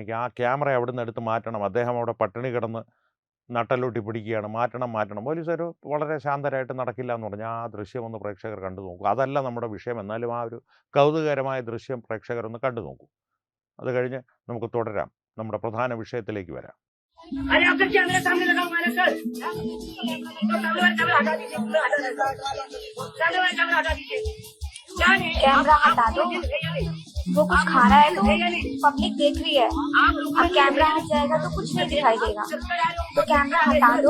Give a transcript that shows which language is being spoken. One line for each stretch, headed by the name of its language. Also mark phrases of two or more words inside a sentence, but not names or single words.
Malayalam: ആ ക്യാമറ അവിടുന്ന് എടുത്ത് മാറ്റണം, അദ്ദേഹം അവിടെ പട്ടിണി കിടന്ന് നട്ടലൊട്ടി പിടിക്കുകയാണ്, മാറ്റണം. പോലീസുകാർ വളരെ ശാന്തരായിട്ട് നടക്കില്ല എന്ന് പറഞ്ഞാൽ ആ ദൃശ്യം ഒന്ന് പ്രേക്ഷകർ കണ്ടു നോക്കൂ. അതല്ല നമ്മുടെ വിഷയം, എന്നാലും ആ ഒരു കൗതുകകരമായ ദൃശ്യം പ്രേക്ഷകരൊന്ന് കണ്ടു നോക്കൂ. അത് കഴിഞ്ഞ് നമുക്ക് തുടരാം, നമ്മുടെ പ്രധാന വിഷയത്തിലേക്ക് വരാം.
Hindi: अरे आपका कैमरा सामने लगा हुआ है सर, तो सामने वाला कैमरा हटा दीजिए, सामने वाला कैमरा हटा दीजिए। कैमरा हटा दो, वो कुछ खा रहा है तो पब्लिक देख रही है। अब कैमरा हट जाएगा तो कुछ नहीं दिखाई देगा, तो कैमरा हटा दो।